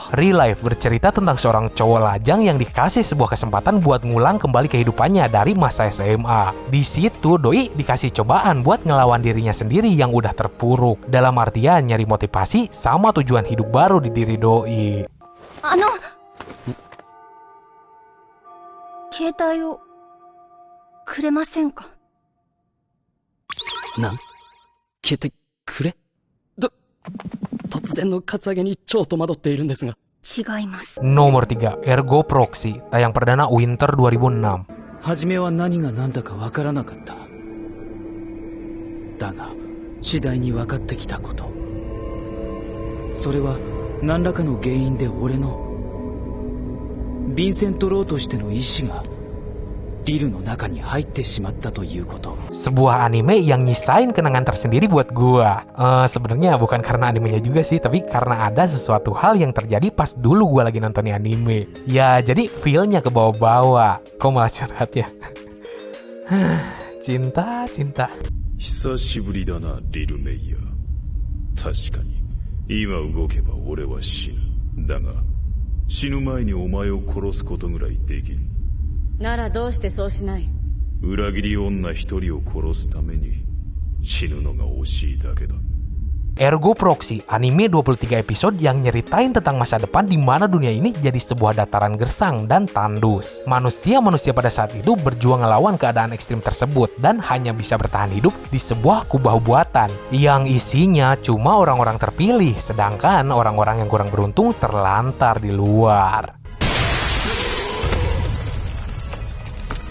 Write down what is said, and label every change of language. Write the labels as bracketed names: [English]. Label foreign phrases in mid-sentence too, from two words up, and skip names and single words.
[Indonesian] Real Life bercerita tentang seorang cowok lajang yang dikasih sebuah kesempatan buat ngulang kembali kehidupannya dari masa SMA. Di situ doi dikasih cobaan buat ngelawan dirinya sendiri yang udah terpuruk. Dalam artian nyari motivasi sama tujuan hidup baru di diri doi. [Japanese] 携帯をくれませんか？携帯くれ？突然のカツアゲに超戸惑っているんですが。違います。 [Indonesian] Nomor 3, Ergo Proxy, tayang perdana Winter 2006. [Japanese] 初めは何が何だかわからなかった。だが次第に分かってきたこと。それは何らかの原因で俺のヴィンセント・ローとしての意志がリルの中に入ってしまったということ。 [Indonesian] Sebuah anime yang nyisain kenangan tersendiri buat gua. Sebenarnya bukan karena animenya juga sih, tapi karena ada sesuatu hal yang terjadi pas dulu gua lagi nonton anime. Ya, jadi feel-nya ke bawah-bawah. Kok malah curhat ya? Cinta. [Japanese] 久しぶりだな、リルメイヤー。確かに、今動けば俺は死ぬ。だが、死ぬ前にお前を殺すことぐらいできる。ならどうしてそうしない？裏切り女一人を殺すために死ぬのが惜しいだけだ。 [Indonesian] Ergo Proxy, anime 23 episode yang nyeritain tentang masa depan di mana dunia ini jadi sebuah dataran gersang dan tandus. Manusia-manusia pada saat itu berjuang ngelawan keadaan ekstrim tersebut dan hanya bisa bertahan hidup di sebuah kubah buatan yang isinya cuma orang-orang terpilih, sedangkan orang-orang yang kurang beruntung terlantar di luar.